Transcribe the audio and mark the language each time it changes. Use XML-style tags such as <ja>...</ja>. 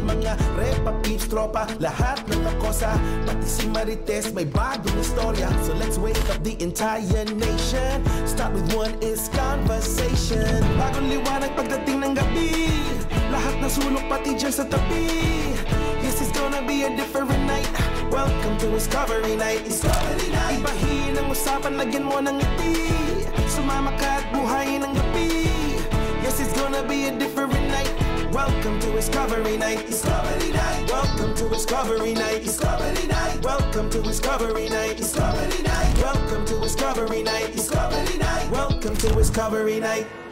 <tl>Mga repa, peeps, tropa, lahat ng nakosa. Pati si Marites may bagong istorya.</tl> <en>So let's wake up the entire nation. Start with one is conversation.</en> <tl>Bagong liwanag pagdating ng gabi. Lahat ng sulok pati dyan sa tabi.</tl> <en>This is gonna be a different night. Welcome to Discovery Night. Discovery Night.</en> <tl>Ibahin ang usapan, lagyan mo ng ngiti. Sumama ka at buhayin ang gabi.</tl> <en>Yes, it's gonna be a different night. Welcome to Discovery Night. Discovery Night. Welcome to Discovery Night. Discovery Night. Welcome to Discovery Night. Discovery Night. Welcome to Discovery Night. Discovery Night. Welcome to Discovery Night.</en>